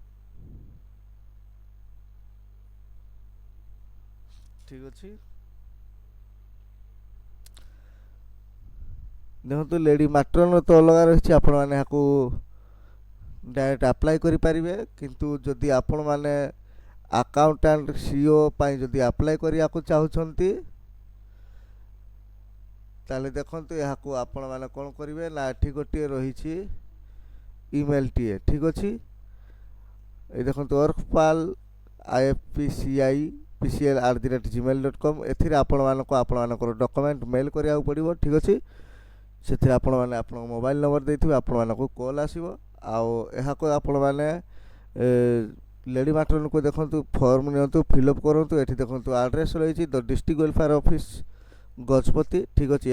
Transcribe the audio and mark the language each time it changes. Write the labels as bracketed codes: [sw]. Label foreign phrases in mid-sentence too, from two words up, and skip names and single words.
[or] ଠିକ୍ ଅଛି। ଦେଖନ୍ତୁ [en] lady matron [or] ତ ଅଲଗା ରହିଛି, ଆପଣମାନେ ଏହାକୁ [en] direct apply [or] କରିପାରିବେ। କିନ୍ତୁ ଯଦି ଆପଣମାନେ [en] accountant CO [or] ପାଇଁ ଯଦି ଆପ୍ଲାଏ କରିବାକୁ ଚାହୁଁଛନ୍ତି ତାହେଲେ ଦେଖନ୍ତୁ ଏହାକୁ ଆପଣମାନେ କ'ଣ କରିବେ ନା ଏଠି ଗୋଟିଏ ରହିଛି ଇମେଲଟିଏ, ଠିକ୍ ଅଛି। এই ଦେଖନ୍ତୁ workpal ifpci@gmail.com ଏଥିରେ ଆପଣମାନଙ୍କର [en] document mail [or] କରିବାକୁ ପଡ଼ିବ, ଠିକ୍ ଅଛି। ସେଥିରେ ଆପଣମାନେ ଆପଣଙ୍କ [en] mobile number [or] ଦେଇଥିବେ, ଆପଣମାନଙ୍କୁ କଲ୍ ଆସିବ। ଆଉ ଏହାକୁ ଆପଣମାନେ [en] lady matron [or] ଦେଖନ୍ତୁ ଫର୍ମ ନିଅନ୍ତୁ, ଫିଲ୍ଅପ୍ କରନ୍ତୁ। ଏଠି ଦେଖନ୍ତୁ ଆଡ୍ରେସ୍ ରହିଛି [en] the district welfare office [or] ଗଜପତି, ଠିକ୍ ଅଛି।